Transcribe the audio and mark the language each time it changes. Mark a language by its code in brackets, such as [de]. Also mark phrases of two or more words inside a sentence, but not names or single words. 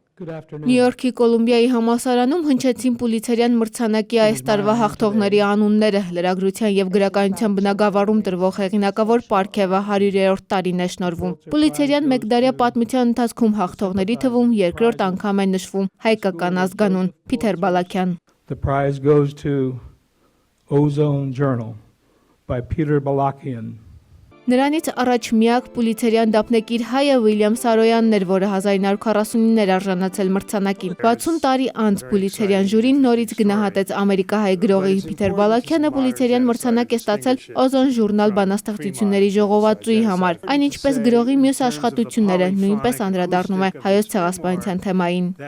[hy] Նյու Յորքի Կոլումբիայի համալսարանում հնչեցին Պուլիցերյան մրցանակի այս տարվա հաղթողների անունները։ Լրագրության եւ գրականության բնագավառում տրվող հեղինակավոր պարգևը 100-րդ տարին է շնորհվում։ Պուլիցերյան մեկդարյա պատմության ընթացքում հաղթողների թվում երկրորդ անգամ է նշվում հայկական ազգանուն Փիթեր Բալաքյան։ [en] The prize goes to Ozone Journal by Peter Balakian. [hy] Նրանից առաջ միակ Պուլիցերյան դափնեկիր հայը Ուիլյամ Սարոյանն էր, որը 1949-ին էր արժանացել մրցանակին։ 60 տարի անց Պուլիցերյան ժյուրին նորից գնահատեց ամերիկահայ գրողի Փիթեր Բալաքյանը Պուլիցերյան մրցանակ է ստացել Ozone Journal բանաստեղծությունների ժողովածուի համար, այն ինչպես գրողի մյուս աշխատությունները, նույնպես անդրադառնում է հայոց ցեղասպանության թեմային։